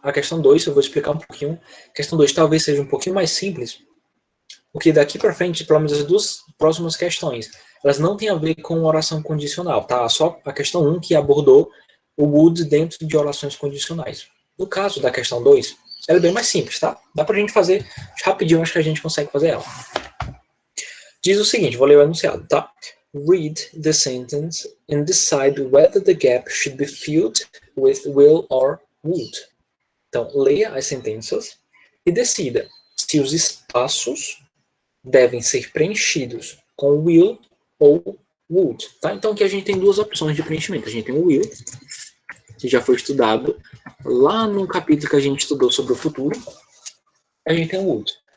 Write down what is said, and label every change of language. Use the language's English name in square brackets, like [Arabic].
[Portuguese] A questão 2, eu vou explicar um pouquinho. A questão 2 talvez seja um pouquinho mais simples, porque daqui para frente, pelo menos as 2 próximas questões, elas não têm a ver com oração condicional, tá? Só a questão 1 que abordou o would dentro de orações condicionais. No caso da questão 2, ela é bem mais simples, tá? Dá pra gente fazer rapidinho, acho que a gente consegue fazer ela. Diz o seguinte, vou ler o enunciado, tá? [English] Read the sentence and decide whether the gap should be filled with will or would. [Portuguese] Então, leia as sentenças e decida se os espaços devem ser preenchidos com will ou would. Tá? Então, aqui a gente tem 2 opções de preenchimento. A gente tem o will, que já foi estudado lá no capítulo que a gente estudou sobre o futuro. A gente tem o would.